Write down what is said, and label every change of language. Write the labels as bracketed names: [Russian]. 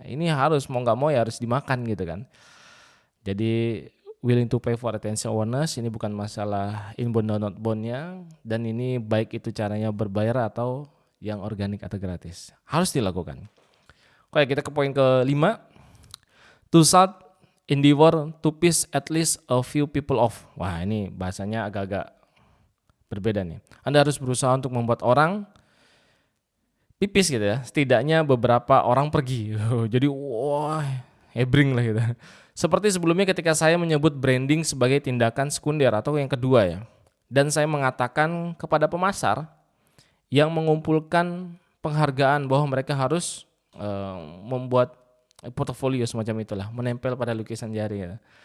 [Indonesian] Ini harus mau nggak mau ya harus dimakan gitu kan. Jadi [English] willing to pay for attention awareness [Indonesian] ini bukan masalah inbound dan outboundnya, dan ini baik itu caranya berbayar atau yang organik atau gratis harus dilakukan. Oke, kita ke poin ke-5. [English] To start, endeavor to piss at least a few people off. [Indonesian] Wah ini bahasanya agak-agak berbeda nih. Anda harus berusaha untuk membuat orang pipis gitu ya, setidaknya beberapa orang pergi. Jadi wah hebring lah gitu. Seperti sebelumnya ketika saya menyebut branding sebagai tindakan sekunder atau yang kedua ya. Dan saya mengatakan kepada pemasar yang mengumpulkan penghargaan bahwa mereka harus membuat portofolio semacam itulah, menempel pada lukisan jari ya.